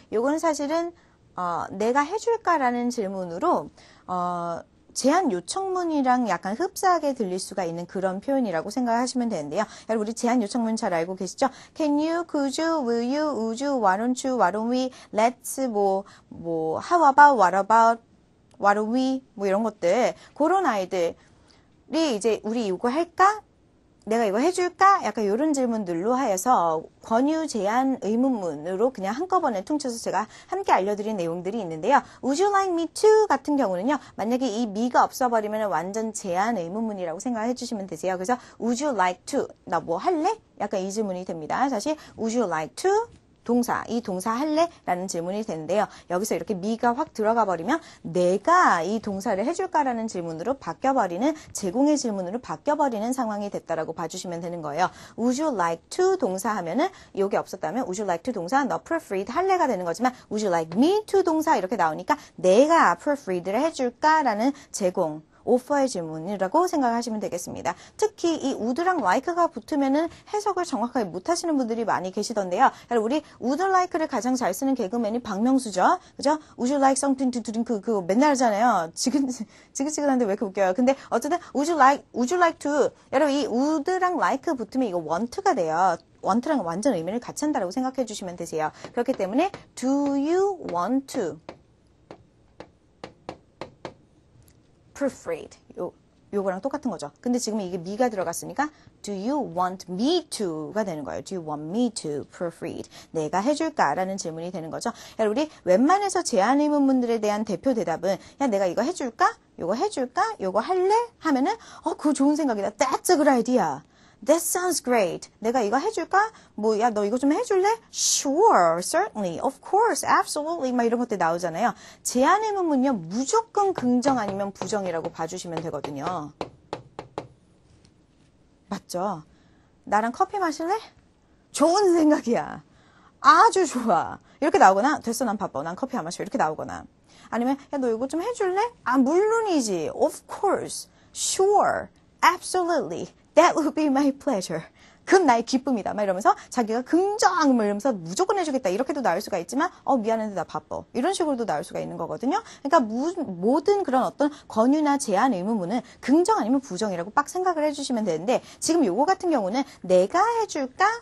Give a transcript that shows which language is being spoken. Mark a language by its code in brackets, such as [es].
[ko] 요거는 사실은 내가 해줄까라는 질문으로 제안 요청문이랑 약간 흡사하게 들릴 수가 있는 그런 표현이라고 생각하시면 되는데요. 여러분 우리 제안 요청문 잘 알고 계시죠? [en] Can you, could you, will you, would you, why don't you, why don't we, let's, how about, what about, why don't we, [ko] 이런 것들. 그런 아이들이 이제 우리 이거 할까? 내가 이거 해줄까? 약간 이런 질문들로 하여서 권유, 제안, 의문문으로 그냥 한꺼번에 퉁쳐서 제가 함께 알려드린 내용들이 있는데요. [en] Would you like me to? [ko] 같은 경우는요. 만약에 이 me가 없어버리면 완전 제안, 의문문이라고 생각해 주시면 되세요. 그래서 [en] Would you like to? [ko] 나 뭐 할래? 약간 이 질문이 됩니다. 다시 [en] Would you like to? [ko] 동사, 이 동사 할래? 라는 질문이 되는데요. 여기서 이렇게 me가 확 들어가 버리면 내가 이 동사를 해줄까라는 질문으로 바뀌어버리는 제공의 질문으로 바뀌어버리는 상황이 됐다라고 봐주시면 되는 거예요. Would you like to 동사 하면은 이게 없었다면 Would you like to 동사 너 proofread 할래가 되는 거지만 [en] Would you like me to [ko] 동사 이렇게 나오니까 내가 proofread를 해줄까라는 제공 오퍼의 질문이라고 생각하시면 되겠습니다. 특히 이 would랑 like가 붙으면은 해석을 정확하게 못하시는 분들이 많이 계시던데요. 우리 would like를 가장 잘 쓰는 개그맨이 박명수죠. 그죠? [en] Would you like something to drink? [ko] 그거 맨날 하잖아요. 지긋지긋한데 왜 이렇게 웃겨요. 근데 어쨌든 [en] would you like to [ko] 여러분 이 would랑 like 붙으면 이거 want가 돼요. want랑 완전 의미를 같이 한다라고 생각해 주시면 되세요. 그렇기 때문에 [en] do you want to proofread. [ko] 요거랑 똑같은 거죠. 근데 지금 이게 me가 들어갔으니까 [en] do you want me to [ko] 가 되는 거예요. [en] Do you want me to proofread? [ko] 내가 해줄까라는 질문이 되는 거죠. 우리 웬만해서 제안 의문문들에 대한 대표 대답은 야 내가 이거 해줄까? 요거 해줄까? 요거 할래? 하면은 그거 좋은 생각이다. [en] That's a good idea. That sounds great. [ko] 내가 이거 해줄까? 야, 너 이거 좀 해줄래? [en] Sure, certainly, of course, absolutely. [ko] 막 이런 것들 나오잖아요. 제안 의문문은요, 무조건 긍정 아니면 부정이라고 봐주시면 되거든요. 맞죠? 나랑 커피 마실래? 좋은 생각이야. 아주 좋아. 이렇게 나오거나, 됐어, 난 바빠. 난 커피 안 마셔. 이렇게 나오거나. 아니면, 야, 너 이거 좀 해줄래? 물론이지. [en] Of course, sure, absolutely. That would be my pleasure. [ko] 그건 나의 기쁨이다. 막 이러면서 자기가 긍정 이러면서 무조건 해주겠다. 이렇게도 나올 수가 있지만 미안한데 나 바빠. 이런 식으로도 나올 수가 있는 거거든요. 그러니까 모든 그런 어떤 권유나 제안 의문문은 긍정 아니면 부정이라고 빡 생각을 해주시면 되는데 지금 요거 같은 경우는 내가 해줄까?